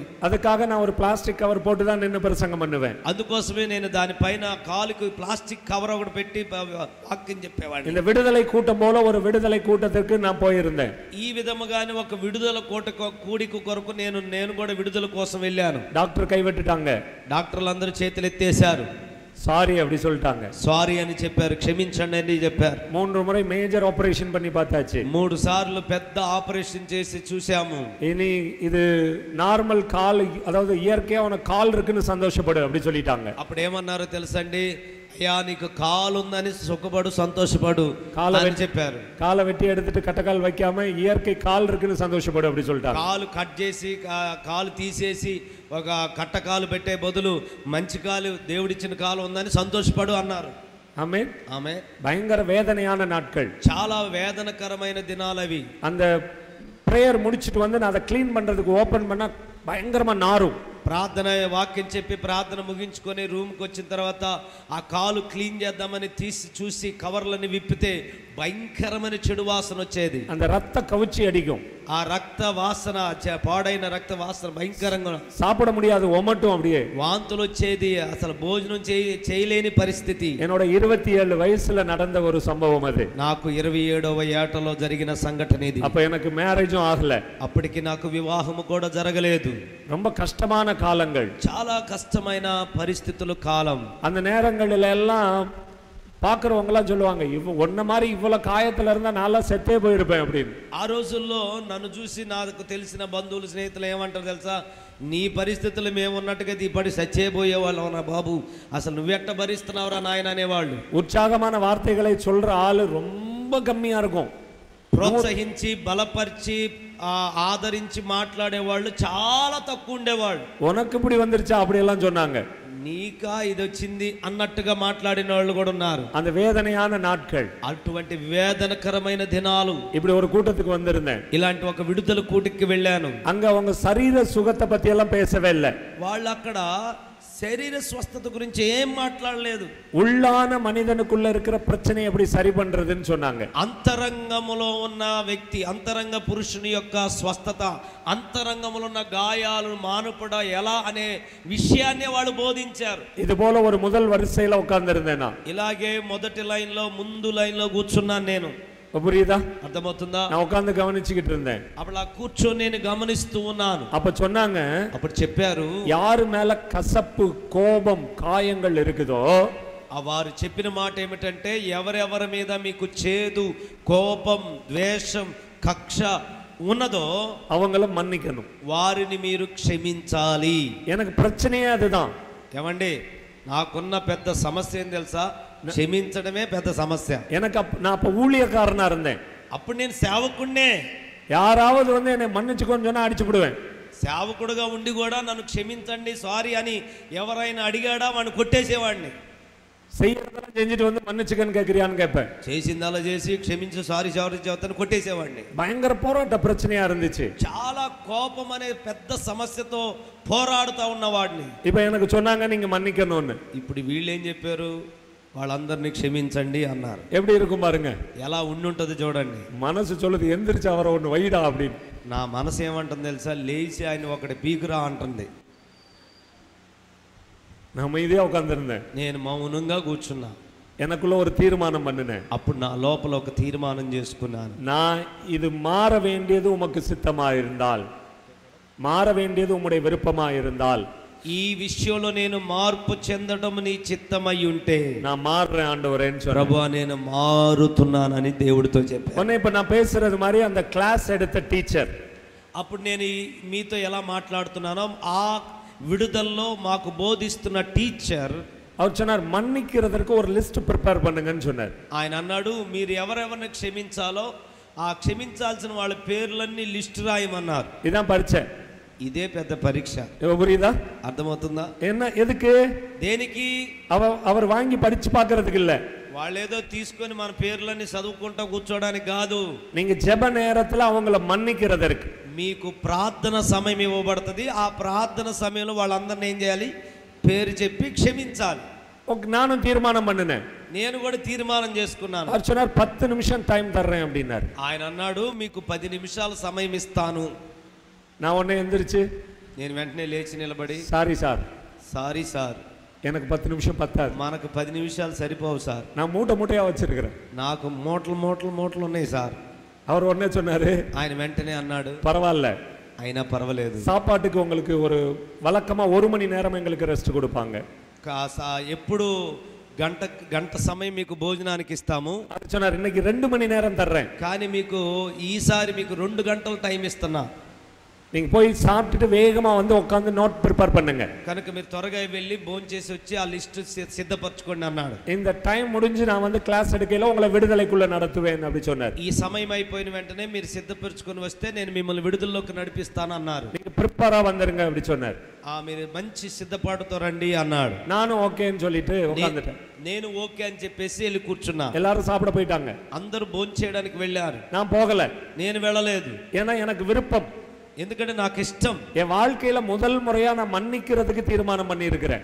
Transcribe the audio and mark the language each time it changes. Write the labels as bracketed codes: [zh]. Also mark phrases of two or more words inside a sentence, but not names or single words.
[ta] அதுக்காக நான் ஒரு பிளாஸ்டிக் கவர் போட்டு தான் நின்னு பிரசங்கம் பண்ணுவேன். [te] అందుకోసమే నేను దానిపైన కాలుకి ప్లాస్టిక్ కవర్ ఒకటి పెట్టి వాక్యం చెప్పేవాడిని. [ta] இந்த விடுதலை கூட்டம் போல ஒரு விடுதலை கூட்டத்திற்கு நான் போயிருந்தேன். [te] ఈ విధముగానే ఒక విడుదల కూడిక కొరకు నేను కూడా విడుదల కోసం వెళ్ళాను. [ta] డాక్టర్ కైవెట్టుட்டாங்க. [te] డాక్టర్లు అందరూ చేతులు ఎత్తేశారు. [ta] సారీ அப்படி சொல்லிட்டாங்க. [te] సారీ అని చెప్పారు, క్షమించండి అని చెప్పారు. [ta] 3 முறை மேஜர் ஆபரேஷன் பண்ணி பார்த்தாச்சு. [te] 3 సార్లు పెద్ద ఆపరేషన్ చేసి చూసాము. [ta] இனி இது நார்மல் கால், அதாவது இயற்கையா உனக்கு கால் இருக்குன்னு சந்தோஷப்படு அப்படி சொல்லிட்டாங்க. [te] అప్పుడు ఏమన్నారో తెలుసండి, అయ్యా నీకు కాలు ఉందని సుఖపడు సంతోషపడు అని చెప్పారు. [ta] கால் வெட்டி எடுத்துட்டு కట్టకాలు வைக்காம இயற்கை கால் இருக்குன்னு సంతోషపడు அப்படி சொல்லிட்டாங்க. [te] కాలు కట్ చేసి కాలు తీసేసి ఒక కట్టకాలు పెట్టే బదులు మంచి కాలు దేవుడిచ్చిన కాలు ఉందని సంతోషపడు అన్నారు. ఆమేన్. ఆమేన్. [ta] பயங்கர வேதனையான நாட்கள், [te] చాలా వేదనకరమైన దినాలు అవి. [ta] அந்த பிரேயர் முடிச்சிட்டு வந்து நான் அதை க்ளீன் பண்றதுக்கு ஓபன் பண்ணா பயங்கரமா நாரும். [te] ప్రార్థన వాక్యం చెప్పి ప్రార్థన ముగించుకొని రూమ్కి వచ్చిన తర్వాత ఆ కాలు క్లీన్ చేద్దామని తీసి చూసి కవర్లని విప్పితే భయంకరమైన చెడు వాసన వచ్చేది. [ta] அந்த ரத்த கவுச்சி அடிக்கும். [te] ఆ రక్త వాసన, పాడైన రక్త వాసన భయంకరంగా, [ta] சாப்பிட முடியாது, ஒமட்டும் அப்படியே [te] వాంతులు వచ్చేది, అసలు భోజనం చేయలేని పరిస్థితి. [ta] என்னோட 27 வயசுல நடந்த ஒரு சம்பவம் அது. [te] నాకు 27వ ఏటలో జరిగిన సంఘటన ఇది. [ta] அப்ப எனக்கு மேரேஜும் ஆகல. [te] అప్పటికి నాకు వివాహము కూడా జరగలేదు. [ta] ரொம்ப கஷ்டமான காலங்கள், [te] చాలా కష్టమైన పరిస్థితులు కాలం. [ta] அந்த நேரங்களில் எல்லாம் பார்க்குறவங்க எல்லாம் சொல்லுவாங்க, ஒன்ன மாதிரி இவ்வளவு காயத்துல இருந்தா நான்லாம் செத்தே போயிருப்பேன் அப்படின்னு. [te] ఆ రోజుల్లో నన్ను చూసి నాకు తెలిసిన బంధువులు స్నేహితులు ఏమంటారు తెలుసా, నీ పరిస్థితులు మేము ఉన్నట్టుగా ఇప్పటి సచ్చేపోయేవాళ్ళం నా బాబు, అసలు నువ్వెట్ట భరిస్తున్నావురా నాయన అనేవాళ్ళు. [ta] உற்சாகமான வார்த்தைகளை சொல்ற ஆளு ரொம்ப கம்மியா இருக்கும். [te] ప్రోత్సహించి బలపరిచి ఆదరించి మాట్లాడేవాళ్ళు చాలా తక్కువ ఉండేవాళ్ళు. [ta] உனக்கு இப்படி வந்துருச்சா அப்படி எல்லாம் சொன்னாங்க. [te] నీకా ఇది వచ్చింది అన్నట్టుగా మాట్లాడిన వాళ్ళు కూడా ఉన్నారు. [ta] அந்த வேதனையான நாட்கள், [te] అటువంటి వేదనకరమైన దినాలు. [ta] இப்படி ஒரு கூட்டத்துக்கு வந்திருந்தேன். [te] ఇలాంటి ఒక విడుదల కూటికి వెళ్ళాను. [ta] அங்க அவங்க சரீர சுகத்தை பத்தி எல்லாம் பேசவே இல்லை. [te] వాళ్ళు అక్కడ శరీర స్వస్థత గురించి ఏం మాట్లాడలేదు. [ta] உள்ளான மனிதனுக்குள்ள இருக்கிற பிரச்சனை எப்படி சரி பண்றதுன்னு சொன்னாங்க. [te] అంతరంగములో ఉన్న వ్యక్తి, అంతరంగ పురుషుని యొక్క స్వస్థత, అంతరంగములో ఉన్న గాయాలను మానుపడ ఎలా అనే విషయాన్ని వాళ్ళు బోధించారు. [ta] இது போல ஒரு முதல் வரிசையில உட்கார்ந்திருந்தேன் நான். [te] ఇలాగే మొదటి లైన్ లో, ముందు లైన్ లో కూర్చున్నాను నేను. [ta] புரியுதா? [te] అర్థమవుతుందా? [ta] நான் உட்கார்ந்து கவனிச்சுக்கிட்டு இருந்தேன். [te] అప్పుడు కూర్చొని నేను గమనిస్తూ ఉన్నాను. [ta] அப்ப சொன்னாங்க, [te] అప్పుడు చెప్పారు, [ta] யாரு மேல கசப்பு, கோபம், காயங்கள் இருக்குதோ [te] వారు చెప్పిన మాట ఏమిటంటే, ఎవరెవరి మీద మీకు చేదు, కోపం, ద్వేషం, కక్ష ఉన్నదో [ta] அவங்கள மன்னிக்கணும், [te] వారిని మీరు క్షమించాలి. [ta] எனக்கு பிரச்சனையே அதுதான். [te] ఏమండి, నాకున్న పెద్ద సమస్య ఏం తెలుసా? క్షమించడమే పెద్ద సమస్య. [ta] எனக்கு நான் அப்ப ஊழியக்காரனா இருந்தேன். [te] అప్పుడు నేను సేవకుడినే. [ta] யாராவது வந்து என்னை மன்னிச்சுக்கோன்னு சொன்னா அடிச்சு விடுவேன். [te] సేవకుడుగా ఉండి కూడా నన్ను క్షమించండి, సారీ అని ఎవరైనా అడిగాడా వాడిని కొట్టేసేవాడిని. [ta] செய்யறதெல்லாம் செஞ்சுட்டு வந்து மன்னிச்சுக்கன்னு கேட்கறியான்னு கேட்பேன். [te] చేసిందలా చేసి క్షమించు, సారీ సారీ చెబుతాను కొట్టేసేవాడిని. [ta] பயங்கர போராட்ட பிரச்சனையா இருந்துச்சு. [te] చాలా కోపం అనే పెద్ద సమస్యతో పోరాడుతూ ఉన్నవాడిని. [ta] இப்ப எனக்கு சொன்னாங்க நீங்க மன்னிக்கணும்னு. [te] ఇప్పుడు వీళ్ళు ఏం చెప్పారు? వాళ్ళందరినీ క్షమించండి అన్నారు. [ta] எப்படி இருக்கும் பாருங்க. [te] ఎలా ఉండుంటది చూడండి. [ta] మనసు சொல்லுது எந்திரிச்சு அவரை ஒன்று வைடா அப்படின்னு. [te] నా మనసు ఏమంటుంది తెలుసా? లేచి ఆయన ఒకటి పీకురా అంటుంది. [ta] நான் அமைதியா உட்கார்ந்திருந்தேன். [te] నేను మౌనంగా కూర్చున్నా. [ta] எனக்குள்ள ஒரு தீர்மானம் பண்ணினேன். [te] అప్పుడు నా లోపల ఒక తీర్మానం చేసుకున్నాను. [ta] நான் இது மாற வேண்டியது உமக்கு சித்தமா இருந்தால், மாற வேண்டியது உம்முடைய விருப்பமா இருந்தால், [te] ఈ విషయంలో నేను మార్పు చెందడం నీ చిత్తమై ఉంటే [ta] நான் மாறுறேன் ஆண்டவரேன்னு சொல்றேன். [te] ప్రభువా నేను మారుతున్నానని దేవుడితో చెప్పాను. [ta] இப்ப நான் பேசுறது மாதிரி அந்த கிளாஸ் எடுத்த டீச்சர், [te] అప్పుడు నేను మీతో ఎలా మాట్లాడుతున్నానో ఆ విడుదలలో మాకు బోధిస్తున్న టీచర్ [ta] அவர் சொன்னார் மன்னிக்கிறதற்கு ஒரு லிஸ்ட் ப்ரிப்பேர் பண்ணுங்கன்னு சொன்னார். [te] ఆయన అన్నాడు, మీరు ఎవరెవరిని క్షమించాలో ఆ క్షమించాల్సిన వాళ్ళ పేర్లన్నీ లిస్ట్ రాయమన్నారు. [ta] இதான் பரீட்சை. [te] ఇదే పెద్ద పరీక్ష. [ta] புரியுதா? [te] అర్థమవుతుందా? [ta] என்ன எதுக்கு? [te] దేనికి? [ta] அவர் வாங்கி படிச்சு பார்க்கிறதுக்கு இல்ல. [te] వాళ్ళేదో తీసుకొని మన పేర్లన్నీ చదువుకుంటా కూర్చోడానికి కాదు. [ta] நீங்க ஜெப நேரத்துல அவங்கள மன்னிக்கிறதற்கு [te] మీకు ప్రార్థన సమయం ఇవ్వబడుతుంది. ఆ ప్రార్థన సమయంలో వాళ్ళందరినీ ఏం చేయాలి? పేరు చెప్పి క్షమించాలి. [ta] நானும் தீர்மானம் பண்ணினேன். [te] నేను కూడా తీర్మానం చేసుకున్నాను. [ta] அவர் சொன்னார் 10 நிமிஷம் டைம் தர்றேன் அப்படின்னாரு. [te] ఆయన అన్నాడు, మీకు 10 నిమిషాల సమయం ఇస్తాను. [ta] நான் உடனே எந்திரிச்சு, [te] నేను వెంటనే లేచి నిలబడి, [ta] சாரி சார், [te] సారీ సార్, [ta] எனக்கு 10 நிமிஷம் பத்தாது, [te] మనకు 10 నిమిషాలు సరిపోవు సార్, [ta] நான் மூட்டை மூட்டையா வச்சிருக்கிறேன், [te] నాకు మూటలు ఉన్నాయి సార్. [ta] அவர் ఉடனே சொன்னாரு, [te] ఆయన వెంటనే అన్నాడు, [ta] பரவாயில்ல, [te] అయినా పర్వాలేదు, [ta] சாப்பாட்டுக்கு உங்களுக்கு ஒரு வழக்கமா 1 மணி நேரம் எங்களுக்கு ரெஸ்ட் கொடுப்பாங்க, [te] ఎప్పుడు గంట సమయం మీకు భోజనానికి ఇస్తాము. [ta] அவர் சொன்னார் இன்னைக்கு 2 மணி நேரம் தர்றேன், [te] కానీ మీకు ఈసారి మీకు 2 గంటలు టైం ఇస్తున్నా. [ta] நீங்க போய் சாப்பிட்டுட்டு வேகமா வந்து உட்கார்ந்து நோட் ப்ரிப்பேர் பண்ணுங்க, [te] కనుక మీరు త్వరగా వెళ్ళి భోజనం చేసి వచ్చి ఆ లిస్ట్ సిద్ధపరచుకోండి అన్నాడు. [ta] இந்த டைம் முடிஞ்சு நான் வந்து கிளாஸ் எடுக்கையில உங்களை விடுதலைக்குள்ள நடத்துவேன் அப்படி சொன்னார். [te] ఈ సమయం అయిపోయిన వెంటనే మీరు సిద్ధపరచుకొని వస్తే నేను మిమ్మల్ని విడుదలలోకి నడిపిస్తాను అన్నారు. [ta] நீங்க ப்ரிப்பேரா வந்துருங்க அப்படி சொன்னார். [te] మీరు మంచి సిద్ధపాటుతో రండి అన్నాడు. [ta] நானும் ஓகேன்னு சொல்லிட்டு உட்கார்ந்துட்டேன். [te] నేను ఓకే అని చెప్పేసి వెళ్ళి కూర్చున్నా. [ta] எல்லாரும் சாப்பிட போயிட்டாங்க. [te] అందరూ భోజనం చేయడానికి వెళ్ళారు. [ta] நான் போகல. [te] నేను వెళ్ళలేదు. [ta] ஏன்னா எனக்கு விருப்பம், [te] ఎందుకంటే నాకు ఇష్టం. [ta] என் வாழ்க்கையில முதல் முறையா நான் மன்னிக்கிறதுக்கு தீர்மானம் பண்ணி இருக்கிறேன்.